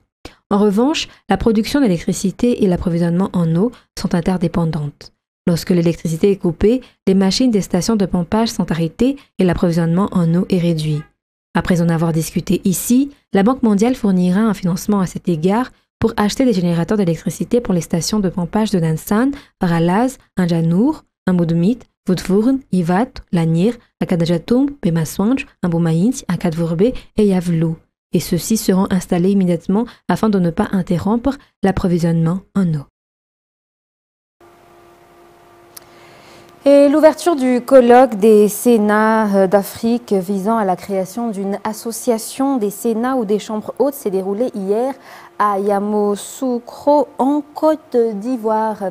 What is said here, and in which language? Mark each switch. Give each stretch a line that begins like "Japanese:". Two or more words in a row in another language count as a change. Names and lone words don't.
French: En revanche, la production d'électricité et l'approvisionnement en eau sont interdépendantes. Lorsque l'électricité est coupée, les machines des stations de pompage sont arrêtées et l'approvisionnement en eau est réduit. Après en avoir discuté ici, la Banque mondiale fournira un financement à cet égard pour acheter des générateurs d'électricité pour les stations de pompage de Dansan, Paralaz, Anjanour, Ambudumit, Voudvourn, Ivat, Lanier, Akadajatum, Pemaswanj, Amboumaïnt, Akadvourbe et Yavlou. Et ceux-ci seront installés immédiatement afin de ne pas interrompre l'approvisionnement en eau. Et l'ouverture du colloque des Sénats d'Afrique visant à la création d'une association des Sénats ou des chambres hautes s'est déroulée hier à Yamoussoukro en Côte d'Ivoire.